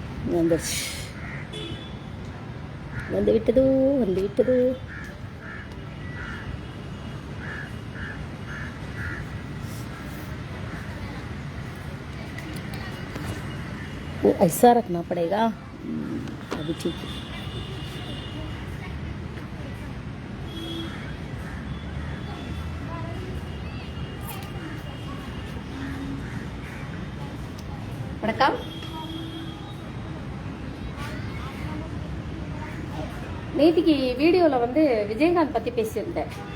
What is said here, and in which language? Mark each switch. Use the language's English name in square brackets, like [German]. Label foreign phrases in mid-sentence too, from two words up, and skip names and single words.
[Tamil] வந்துடுச்சு. வந்து விட்டதோ வந்து விட்டதோ. [Hindi] वो ऐसा रखना पड़ेगा, अभी ठीक है. [Tamil] வணக்கம். நேற்றுக்கு வீடியோவில் வந்து விஜயகாந்த் பற்றி பேசியிருந்தேன்.